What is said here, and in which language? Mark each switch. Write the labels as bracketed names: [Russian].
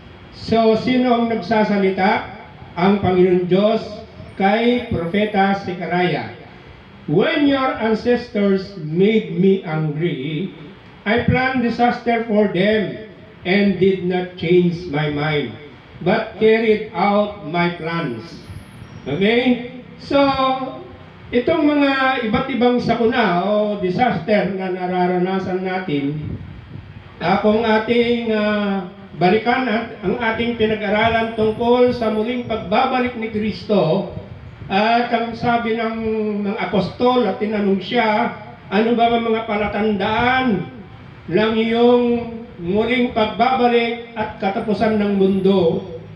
[Filipino] So, sino ang nagsasalita? Ang Panginoon Diyos kay Propeta Zechariah. [English] When your ancestors made me angry, I planned disaster for them and did not change my mind, but carried out my plans. Okay? [Filipino] So, itong mga iba't ibang sakuna o disaster na nararanasan natin, kung ating balikan at ang ating pinag-aralan tungkol sa muling pagbabalik ni Kristo, at ang sabi ng mga apostol at tinanong siya, ano ba ang mga palatandaan ng iyong muling pagbabalik at katapusan ng mundo?